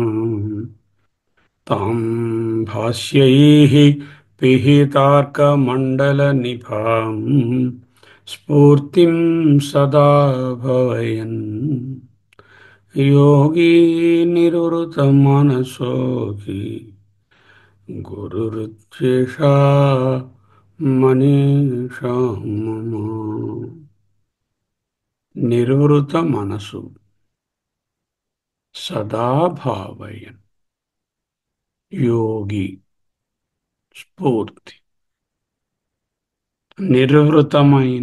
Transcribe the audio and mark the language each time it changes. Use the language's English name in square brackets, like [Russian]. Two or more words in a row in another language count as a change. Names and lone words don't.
[Sanskrit] तां भास्यैः पिहितार्कमण्डलनिभाम् स्फूर्तिं सदा भवयन् योगी निरुतमनसो हि गुरुरुच्येषा మనీషా మమ నిర్వృత మనసు సదా భావయన్ యోగి స్ఫూర్తి నిర్వృతమైన